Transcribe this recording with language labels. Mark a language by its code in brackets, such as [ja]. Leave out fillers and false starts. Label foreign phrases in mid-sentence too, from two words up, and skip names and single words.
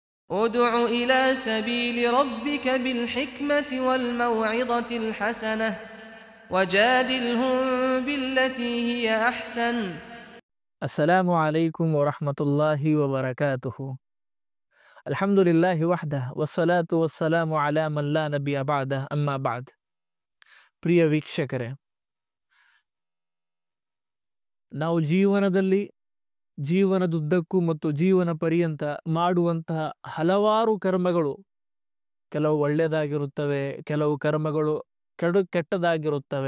[ar] ادع إلى سبيل ربك بالحكمة والموعظة الحسنة وجادلهم بالتي هي أحسن. السلام عليكم ورحمة الله وبركاته. الحمد لله وحده والصلاة والسلام على من لا نبي بعده أما بعد. [kn] ಪ್ರಿಯ ವೀಕ್ಷಕರೇ, ನಾವು ಜೀವನದುದ್ದಕ್ಕೂ ಮತ್ತು ಜೀವನ ಪರ್ಯಂತ ಮಾಡುವಂತಹ ಹಲವಾರು ಕರ್ಮಗಳು, ಕೆಲವು ಒಳ್ಳೆಯದಾಗಿರುತ್ತವೆ, ಕೆಲವು ಕರ್ಮಗಳು ಕೆಟ್ಟದಾಗಿರುತ್ತವೆ.